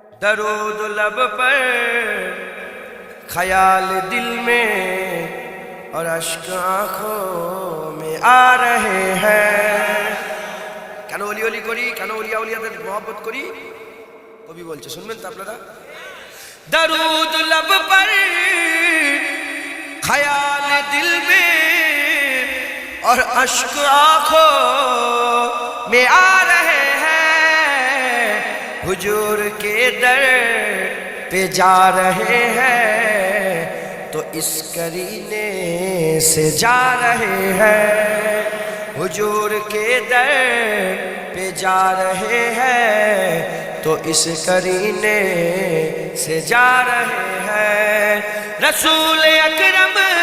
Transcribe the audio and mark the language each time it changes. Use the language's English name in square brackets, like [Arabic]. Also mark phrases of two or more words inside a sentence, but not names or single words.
[Urdu] درود لب پر خیال دل میں اور اشک آنکھوں میں آ رہے ہیں [Bangla] কেন ওলি ওলি করি কেন ওলিয়া ওলিয়াদের মহব্বত করি কবি বলছে শুনবেন তো আপনারা [Urdu] درود لب پر خیال دل میں اور اشک آنکھوں میں آ رہے ہیں حضور کے در پہ جا رہے ہیں تو اس کرینے سے جا رہے ہیں حضور کے در پہ جا رہے ہیں تو اس کرینے سے جا رہے ہیں رسول اکرم